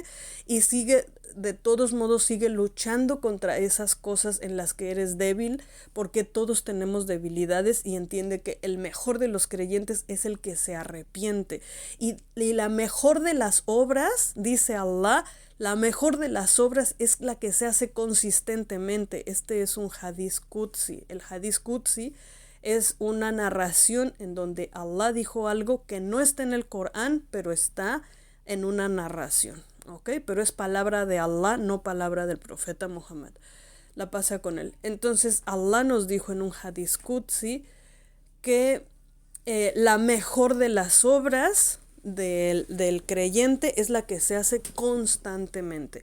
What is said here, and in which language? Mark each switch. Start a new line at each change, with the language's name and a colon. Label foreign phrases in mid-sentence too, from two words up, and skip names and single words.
Spanish: Y de todos modos, sigue luchando contra esas cosas en las que eres débil, porque todos tenemos debilidades y entiende que el mejor de los creyentes es el que se arrepiente. Y la mejor de las obras, dice Allah, la mejor de las obras es la que se hace consistentemente. Este es un
Arabic: حديث قدسي.
Spanish: El
Arabic: حديث قدسي
Spanish: es una narración en donde Allah dijo algo que no está en el Corán, pero está en una narración, ¿ok? Pero es palabra de Allah, no palabra del profeta Muhammad. La pasa con él. Entonces Allah nos dijo en un
Arabic: حديث قدسي
Spanish: que la mejor de las obras del creyente es la que se hace constantemente.